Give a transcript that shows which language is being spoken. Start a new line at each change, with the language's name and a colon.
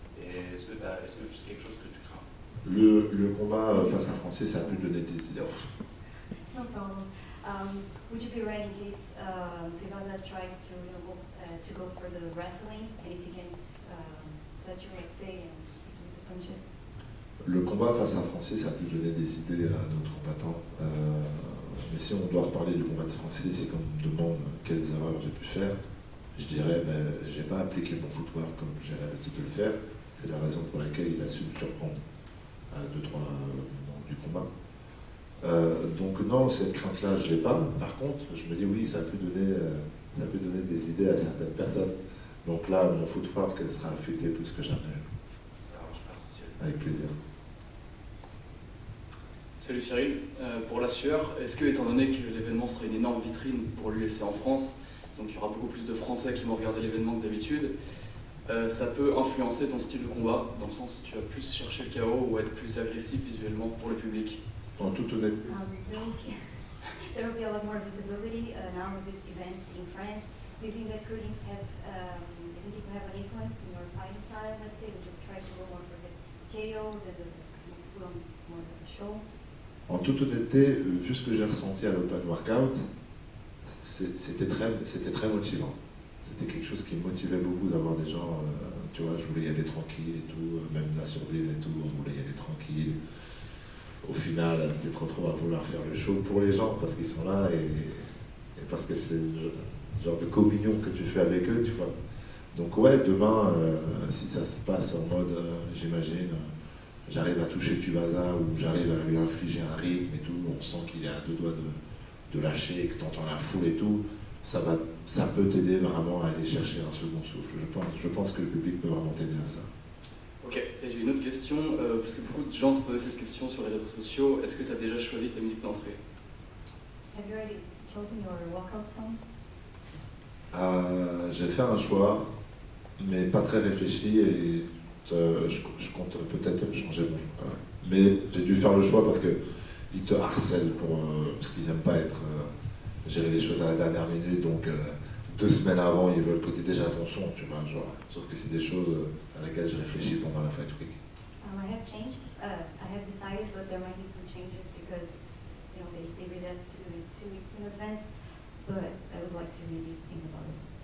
French: Et est-ce que c'est quelque chose que tu crains? Le combat face à Francis, ça a pu donner des idées.
English: No problem. Would you be ready in case Tuivasa tries to go for the wrestling, and if he can't touch you, let's say, with the punches?
French: Le combat face à Francis a pu donner des idées à d'autres combattants. Mais si on doit reparler du combat de Francis et qu'on me demande quelles erreurs j'ai pu faire, je dirais j'ai pas appliqué mon footwork comme j'ai l'habitude de le faire. C'est la raison pour laquelle il a su me surprendre à 2-3 moments du combat. Donc non, cette crainte-là, je l'ai pas. Par contre, je me dis oui, ça peut donner des idées à certaines personnes. Donc là, mon footwork sera affûté plus que jamais. Ça marche, merci. Avec plaisir. Salut Cyril, pour la sueur, est-ce que, étant donné que l'événement sera une énorme vitrine pour l'UFC en France, donc il y aura beaucoup plus de Français qui vont regarder l'événement que d'habitude, ça peut influencer ton style de combat, dans le sens où tu vas plus chercher le chaos ou être plus agressif visuellement pour le public? En toute honnêteté.
English: There will be a lot more visibility now with this event in France. Do you think that could have, an influence in your fighting style? Let's say, would you try to go more for the KOs and to put on more of a show?
French: En toute honnêteté, vu ce que j'ai ressenti à l'Open Workout, c'était très motivant. C'était quelque chose qui me motivait beaucoup d'avoir des gens, tu vois, je voulais y aller tranquille et tout, même la sourdine et tout, on voulait y aller tranquille. Au final, tu te retrouves à vouloir faire le show pour les gens parce qu'ils sont là et parce que c'est le genre de communion que tu fais avec eux, tu vois. Donc ouais, demain, si ça se passe en mode, j'imagine, j'arrive à toucher Tuivasa ou j'arrive à lui infliger un rythme et tout, on sent qu'il est à 2 doigts de lâcher et que tu entends la foule et tout, ça peut t'aider vraiment à aller chercher un second souffle. Je pense que le public peut vraiment t'aider à ça. Ok, et j'ai une autre question, parce que beaucoup de gens se posaient cette question sur les réseaux sociaux. Est-ce que tu as déjà choisi ta musique d'entrée?
English: Have you already chosen your walkout song?
French: J'ai fait un choix, mais pas très réfléchi et je compte peut-être changer Mais j'ai dû faire le choix parce qu'ils te harcèlent parce qu'ils n'aiment pas gérer les choses à la dernière minute. Donc 2 semaines avant, ils veulent que tu aies déjà ton son, tu vois. Genre, sauf que c'est des choses à laquelle je réfléchis pendant la Fight Week.
English: I have changed. I have decided, but there might be some changes because they really ask to do it 2 weeks in advance. But I would like to really think about it.